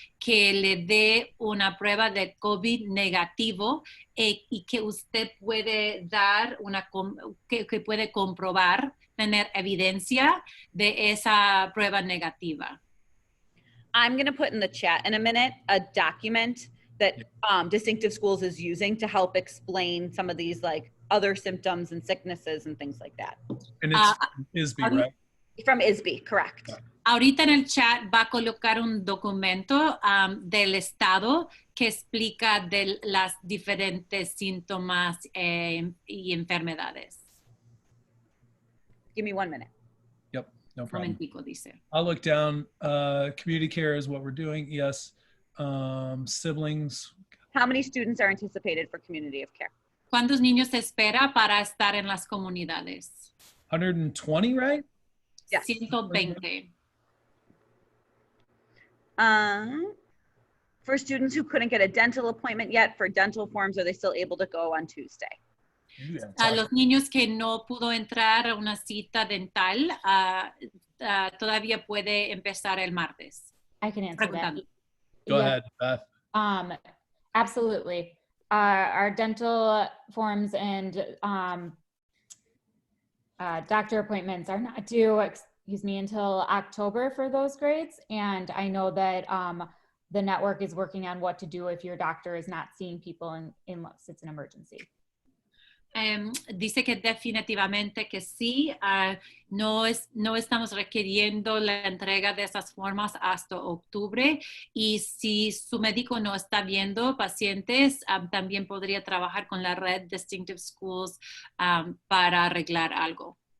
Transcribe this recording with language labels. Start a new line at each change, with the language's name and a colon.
Spanish: que le dé una prueba de COVID negativo y que usted puede dar que puede comprobar, tener evidencia de esa prueba negativa.
English: I'm going to put in the chat in a minute a document that Distinctive Schools is using to help explain some of these like other symptoms and sicknesses and things like that. And it's ISB, right? From ISB, correct.
Spanish: Ahorita en el chat va a colocar un documento del estado que explica de las diferentes síntomas y enfermedades.
English: Give me 1 minute. Yep, no problem.
Spanish: Momentico, dice.
English: I'll look down. Community care is what we're doing. Yes. Siblings. How many students are anticipated for community of care?
Spanish: ¿Cuántos niños se espera para estar en las comunidades?
English: 120, right? Yes. 120. For students who couldn't get a dental appointment yet for dental forms, are they still able to go on Tuesday?
Spanish: A los niños que no pudo entrar a una cita dental, todavía puede empezar el martes.
English: I can answer that. Go Yeah. ahead, Beth. Absolutely. Our dental forms and doctor appointments are not due, until October for those grades. And I know that the network is working on what to do if your doctor is not seeing people unless it's an emergency.
Spanish: Dice que definitivamente que sí, no estamos requiriendo la entrega de esas formas hasta octubre, y si su médico no está viendo pacientes, también podría trabajar con la red Distinctive Schools para arreglar algo.